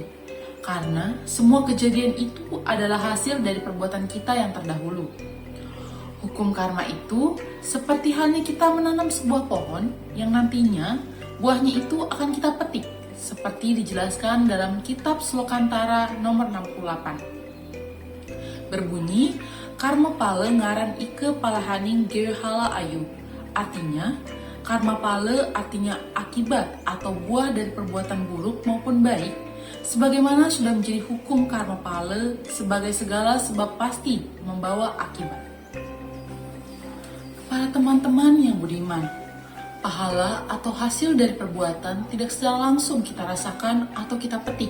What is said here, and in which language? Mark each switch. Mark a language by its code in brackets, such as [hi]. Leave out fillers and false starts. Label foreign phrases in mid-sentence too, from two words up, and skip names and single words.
[id] Karena semua kejadian itu adalah hasil dari perbuatan kita yang terdahulu. Hukum karma itu seperti halnya kita menanam sebuah pohon yang nantinya buahnya itu akan kita petik, seperti dijelaskan dalam kitab Slokantara nomor 68. Berbunyi, [kaw] Karma Pala ngaran ike palahaning gehala ayu. [id] Artinya, karma pala artinya akibat atau buah dari perbuatan buruk maupun baik, sebagaimana sudah menjadi hukum karma pala sebagai segala sebab pasti membawa akibat. Para teman-teman yang budiman, pahala atau hasil dari perbuatan tidak secara langsung kita rasakan atau kita petik.